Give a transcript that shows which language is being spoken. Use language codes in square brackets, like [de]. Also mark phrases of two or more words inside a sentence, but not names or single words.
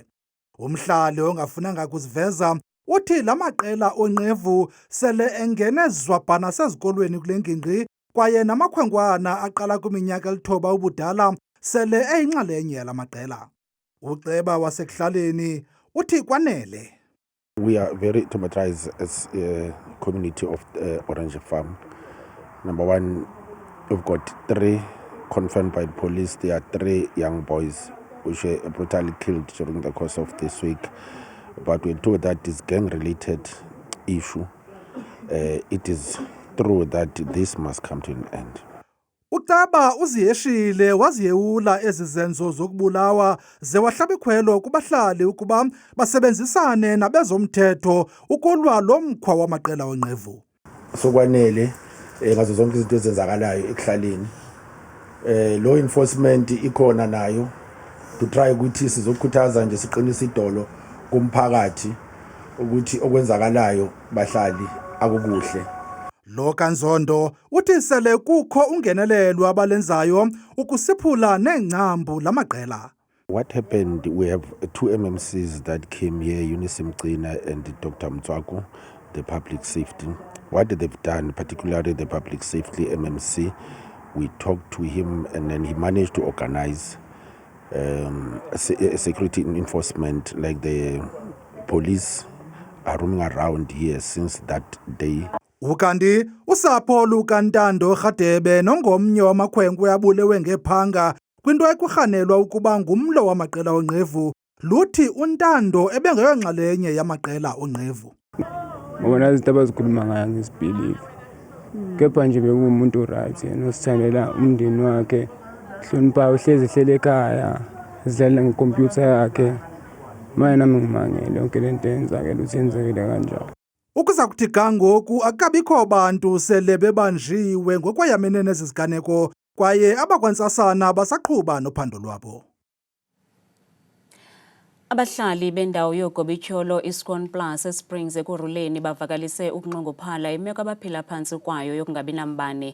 [xh] Umhlali ongafunanga kuziveza uthi la maqela onqevu sele engene zwabhana sezikolweni kule ngingqi kwaye namakhwenkwana aqala kwiminyaka eli-9 ubudala sele eyinxalenye yala maqela. Uceba wasekuhlaleni uthi kwanele. [en] We are very traumatized as a community of Orange Farm. Number one, we've got 3 confirmed by the police. There are 3 young boys which were brutally killed during the course of this week. But we're told that this gang-related issue. It is true that this must come to an end. [xh] Uceba uziyeshile waziyewula ezi zenzo zokubulawa ze wahlaba ikhwelo kubahlali ukuba basebenzisane nabezomthetho ukulwa lo mkhwa wamaqela onqevu. [zu] Sokwanele ngazo zonke izinto ezenzakalayo ekuhlaleni. [en] Law enforcement [zu] ikhona nayo [en] to try [zu] ukuthi sizokhuthaza nje siqinise idolo kumphakathi ukuthi okwenzakalayo bahlali akukuhle. [xh] Lo Kanzondo uthi sele kukho ungenelelo abalenzayo ukusiphula neengcambu lamaqela. [en] What happened, we have 2 MMCs that came here, Eunice Mcina and Dr. Mtswaku, the public safety. What they've done, particularly the public safety MMC, we talked to him and then he managed to organize security enforcement, like the police are roaming around here since that day. [xh] Ukanti usapho lukaNtando Rhadebe nongomnye wamakhwenkwe abulewe ngephanga kwinto ekurhanelwa ukuba ngumlo wamaqela onqevu luthi uNtando ebengeyonxalenye yamaqela onqevu. [zu] Ngona izinto abazikhuluma ngayo ngisibhilive. Kepha nje bekumuntu right yena usithandela umndeni wakhe, hlonipha uhlezi ekhaya, zidlala ngekhompyutha yakhe. Manje nami ngimangele yonke lento eyenzakala ukuthi yenzekile kanjalo. [xh] Ukuza kuthi ga ngoku akukabikho bantu sele bebanjiwe ngokwayamene nezi ziganeko kwaye abakwantsasana basaqhuba nophando lwabo. Abahlali bendawo yogobityholo iScone Plus eSprings ekuruleni bavakalise ukunqongophala imeko abaphila phantsi kwayo yokungabi nambane.